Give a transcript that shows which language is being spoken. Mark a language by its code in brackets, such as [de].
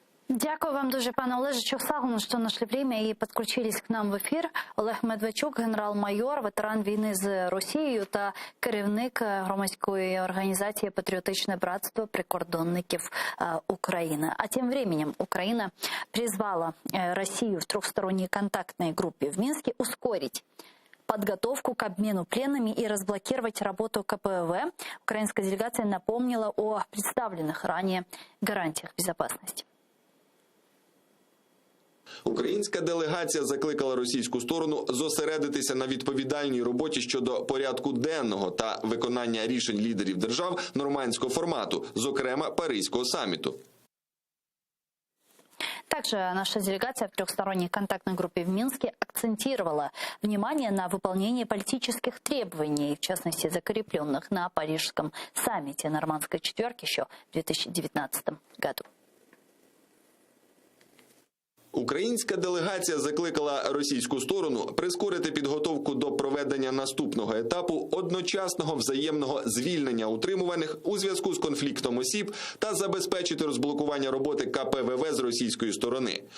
[uk] Дякую вам дуже, пане Олеже Чухсагуну, що знайшли время і підключились к нам в ефір. Олег Медведчук, генерал-майор, ветеран війни з Росією та керівник громадської організації «Патріотичне братство прикордонників України». [ru] А тем временем Украина призвала Россию в трехсторонней контактной группе в Минске ускорить подготовку к обмену пленными и разблокировать работу КПВ. Украинская делегация напомнила о представленных ранее гарантиях безопасности. [uk] Українська делегація закликала російську сторону зосередитися на відповідальній роботі щодо порядку денного та виконання рішень лідерів держав нормандського формату, зокрема Паризького саміту. [ru] Также наша делегация в трехсторонней контактной группе в Минске акцентировала внимание на выполнении политических требований, в частности закрепленных на Парижском саммите Нормандской четверки еще в 2019 году. [uk] Українська делегація закликала російську сторону прискорити підготовку до проведення наступного етапу одночасного взаємного звільнення утримуваних у зв'язку з конфліктом осіб та забезпечити розблокування роботи КПВВ з російської сторони.